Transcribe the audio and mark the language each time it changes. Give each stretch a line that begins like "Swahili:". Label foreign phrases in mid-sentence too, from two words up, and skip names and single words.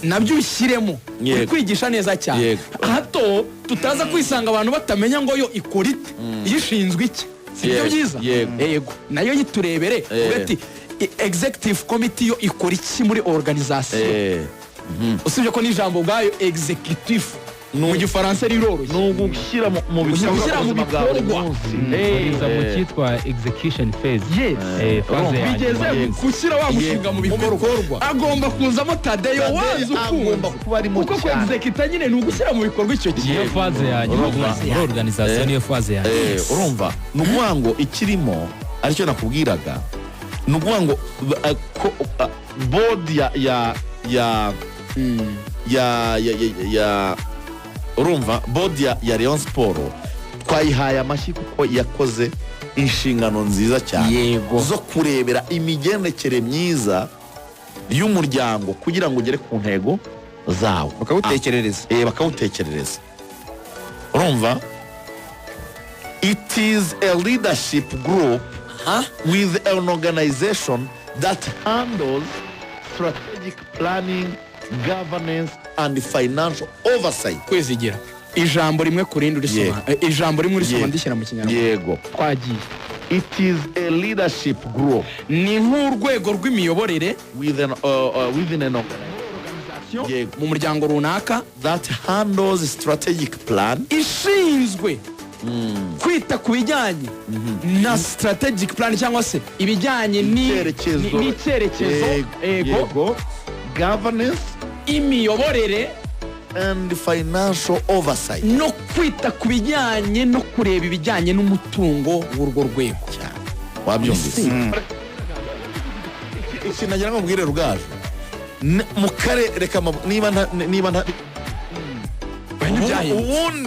Kinyarwanda: nabyo ushyiremo uri kwigisha neza cyane hato tutaza kwisanga abantu batamenya ngo yo ikora ite yishinzwe iki sibyo byiza yego nayo yiturebere ugati
English: executive committee
Kinyarwanda: yo ikora iki muri organization usibye ko n'ijambo ubwayo executive mu gifaransa riroroshye ni ugushyira mu gushyira mu bikorwa biza mu cyitwa execution phase. Phase ya bigeze gushyira wa mushinga mu bikorwa agomba kuzamo Tadeyo wazi agomba kuba arimo kuko ko executive nyine ni ugushyira mu bikorwa icyo niyo phase ya muri organisation niyo phase ya urumva ni ukuvuga ngo ikirimo aricyo nakubwiraga ni ukuvuga ngo board ya urumva board ya Rayon Sport twayihaye amashyi kuko yakoze inshingano nziza cyane yego zo kurebera imigendekere myiza y'umuryango kugira ngo ugere ku ntego zawo bakawutekerereza urumva
English: it is a leadership group with an organization that handles strategic planning, governance and financial oversight.
Kinyarwanda: kwezigira ijambo rimwe kurindi urisoma ijambo rimwe urisoma ndishyira mu kinyarwanda yego twagiye
English: it is a leadership group
Kinyarwanda: ni nk'urwego rw'imiyoborere
English: within an organization
Kinyarwanda: mu muryango runaka
English: that handles strategic plan
Kinyarwanda: ishinzwe kwita ku bijyanye na
English: strategic plan
Kinyarwanda: cyangwa se ibijyanye n'icyerekezo yego governance imiyoborere
English: and financial oversight
Kinyarwanda: no kwita ku bijyanye no kureba ibijyanye n'umutungo w'urwo rwego wabyumvise iki nagira ngo mbwire Rugaju mu karere reka niba ubundi